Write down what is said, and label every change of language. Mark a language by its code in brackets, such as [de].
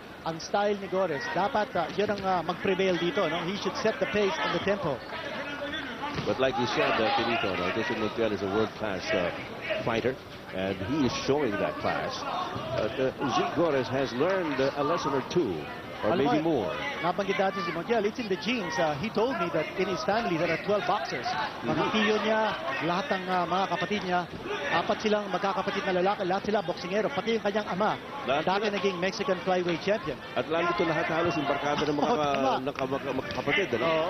[tl] Ang style ni Gores, dapat yun ang mag-prevail dito, no? [en] He should set the pace and the tempo. But like you said, Finito, Jason Montiel is a world-class fighter, and he is showing that class. Z Gores has learned a lesson or two, or maybe more. [tl] Nabanggit natin si Montiel, [en] it's in the genes. He told me that in his family there are 12 boxers. [tl] Mga tiyo niya, lahat ng mga kapatid niya, 4 silang magkakapatid na lalaki, lahat sila boksingero, pati yung kanyang ama, dati naging Mexican flyweight champion. At lalo ito lahat halos yung barkada ng mga kapatid, ano?